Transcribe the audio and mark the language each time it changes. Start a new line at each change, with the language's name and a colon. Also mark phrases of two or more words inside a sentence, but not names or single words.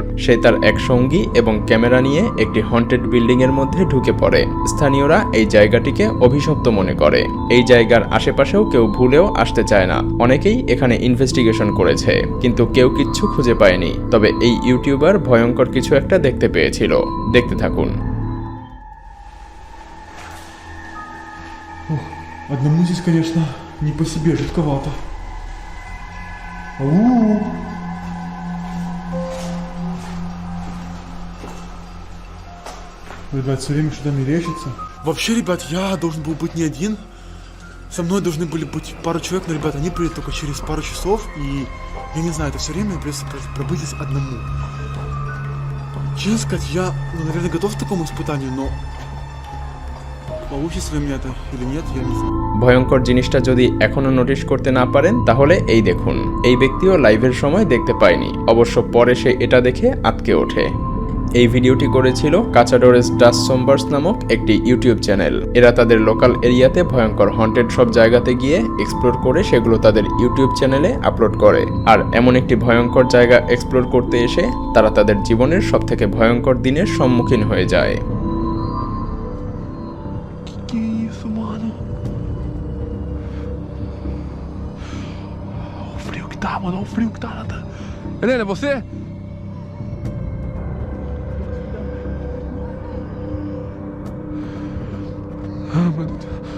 Bangla: সে তার এক সঙ্গী এবং ক্যামেরা নিয়ে একটি
English: haunted building
Bangla: এর মধ্যে ঢুকে পড়ে। স্থানীয়রা এই জায়গাটিকে অভিশপ্ত মনে করে। এই জায়গার আশেপাশেও কেউ ভুলেও আসতে চায় না। অনেকেই এখানে ইনভেস্টিগেশন করেছে, কিন্তু কেউ কিচ্ছু খুঁজে পায়নি। তবে এই ইউটিউবার ভয়ঙ্কর কিছু একটা দেখতে পেয়েছিল। দেখতে থাকুন।
Russian: Одному здесь, конечно, не по себе, жутковато. Ребят, все время что-то мерещится. Вообще, ребят, я должен был быть не один. Со мной должны были быть пару человек, но, ребят, они придут только через пару часов. И я не знаю, это все время придется пробыть здесь одному. Честно сказать, я, наверное, готов к такому испытанию, но получится ли мне это или нет, я не знаю.
Bangla: ভয়ঙ্কর জিনিসটা যদি এখনো নোটিশ করতে না পারেন তাহলে এই দেখুন। এই ব্যক্তিও লাইভের সময় দেখতে পায়নি, অবশ্য পরে সে এটা দেখে আঁতকে ওঠে। এই ভিডিওটি করেছিল কাচাডোরেস ডাস সোমবার্স নামক একটি ইউটিউব চ্যানেল। এরা তাদের
English: local areaতে
Bangla: ভয়ঙ্কর হন্টেড সব জায়গাতে গিয়ে এক্সপ্লোর করে সেগুলো তাদের ইউটিউব চ্যানেলে আপলোড করে। আর এমন একটি ভয়ঙ্কর জায়গা এক্সপ্লোর করতে এসে তারা তাদের জীবনের সবথেকে ভয়ঙ্কর দিনের সম্মুখীন হয়ে যায়।
Portuguese: Que isso, mano? Olha o frio que tá, mano. Olha o frio que tá. Helena, é você? Ah, meu Deus.